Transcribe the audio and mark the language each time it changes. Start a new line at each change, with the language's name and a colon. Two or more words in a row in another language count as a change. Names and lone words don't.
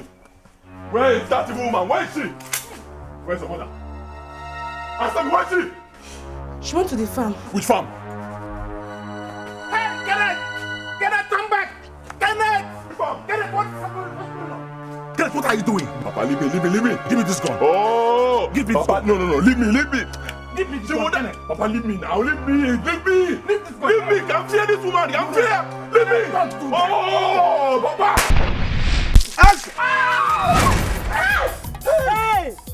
English: Where is that woman? Where is she? Where's her mother? I said, where is she? She went to the farm. Which farm? Hey, Kenneth! Kenneth, come back! Kenneth! Kenneth, what's going on? Kenneth, what are you doing? Papa, leave me. Give me this gun. Oh! Give me this Papa, gun. no, leave me. Give me this gun, Kenneth. Papa, leave me now. Leave me. Leave this gun. Leave me. Come fear this woman. Come fear. Leave me. Oh, Papa! Ask! Hey!